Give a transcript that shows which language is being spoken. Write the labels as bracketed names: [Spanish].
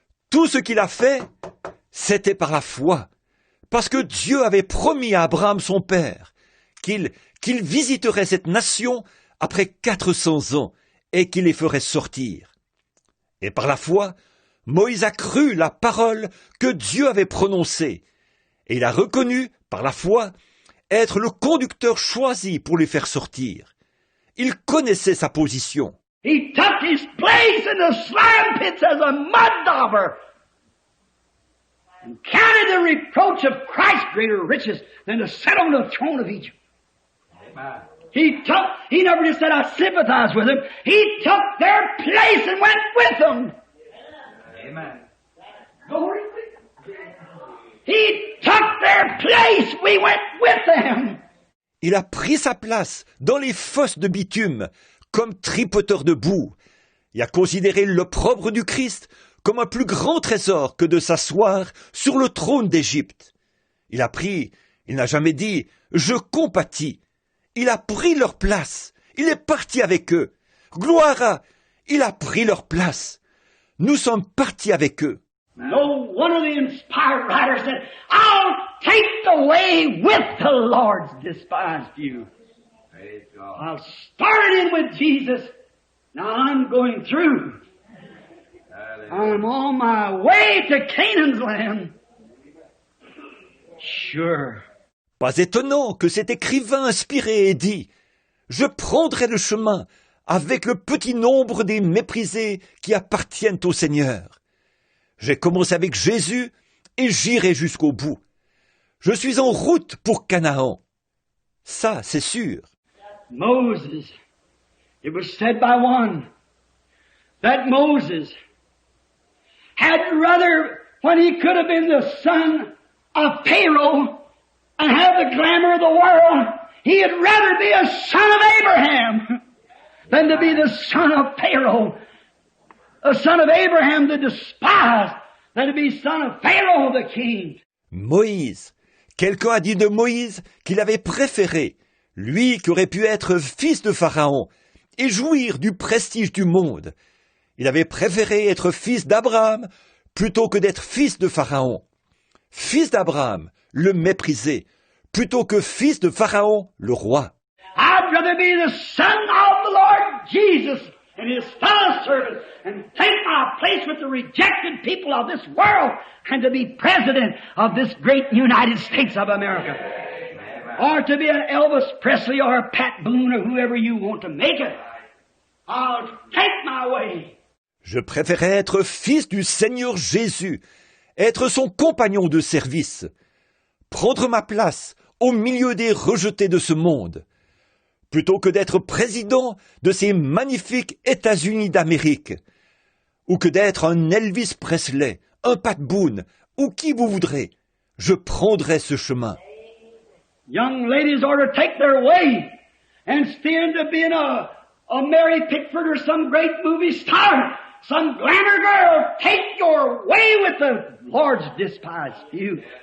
[French] Tout ce qu'il a fait, c'était par la foi. Parce que Dieu avait promis à Abraham son père qu'il visiterait cette nation après 400 ans et qu'il les ferait sortir. Et par la foi, Moïse a cru la parole que Dieu avait prononcée, et il a reconnu, par la foi, être le conducteur choisi pour les faire sortir. Il connaissait sa position. [English] He took his place in the slime pits as a mud dauber. and counted the reproach of Christ greater riches than to sit on the throne of Egypt. He never just said, I sympathize with them. He took their place and went with them. Amen. Glory. He took their place. We went with them. [French] Il a pris sa place dans les fosses de bitume comme tripoteur de boue et a considéré l'opprobre du Christ comme un plus grand trésor que de s'asseoir sur le trône d'Égypte. Il n'a jamais dit « je compatis ». Il a pris leur place. Il est parti avec eux. Gloire à... Il a pris leur place. Nous sommes partis avec eux. [English] No one of the inspired writers said, I'll take the way with the Lord's despised few. I'll start in with Jesus. Now I'm going through. I'm on my way to Canaan's land. Sure. [French] Pas étonnant que cet écrivain inspiré ait dit « Je prendrai le chemin avec le petit nombre des méprisés qui appartiennent au Seigneur. J'ai commencé avec Jésus et j'irai jusqu'au bout. Je suis en route pour Canaan. » Ça, c'est sûr. [English] Moses, it was said by one that Moses had rather, when he could have been the son of Pharaoh and have the glamour of the world, he had rather be a son of Abraham than to be the son of Pharaoh. A son of Abraham the despised than to be son of Pharaoh the king. [French] Moïse. Quelqu'un a dit de Moïse qu'il avait préféré, lui qui aurait pu être fils de Pharaon et jouir du prestige du monde. Il avait préféré être fils d'Abraham plutôt que d'être fils de Pharaon. Fils d'Abraham, le méprisé, plutôt que fils de Pharaon, le roi. [English] I'd rather be the son of the Lord Jesus and his fellow servant and take my place with the rejected people of this world and to be president of this great United States of America. Or to be an Elvis Presley or a Pat Boone or whoever you want to make it. I'll take my way. [French] Je préférais être fils du Seigneur Jésus, être son compagnon de service, prendre ma place au milieu des rejetés de ce monde, plutôt que d'être président de ces magnifiques États-Unis d'Amérique, ou que d'être un Elvis Presley, un Pat Boone, ou qui vous voudrez. Je prendrai ce chemin. [English] Young ladies ought to take their way and stand to being a Mary Pickford or some great movie star, some glamour girl. Take your way with the Lord's despised few.